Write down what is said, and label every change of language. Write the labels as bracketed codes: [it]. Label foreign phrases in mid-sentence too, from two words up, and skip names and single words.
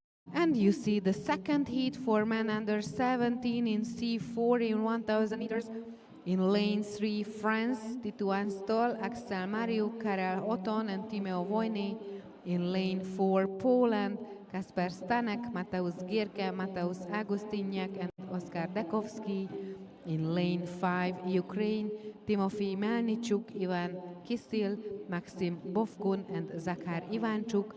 [en] And you see the second heat for men under 17 in C4 in 1000 meters. In lane 3, France, Titouan Stoll, Axel Mariuk, Karel Oton and Timeo Vojny. In lane 4, Poland, Kasper Stanek, Mateusz Gierke, Mateusz Agustinyak and Oskar Dekovsky. In lane 5, Ukraine, Timofey Melnichuk, Ivan Kisil, Maxim Bovkun and Zakhar Ivanchuk.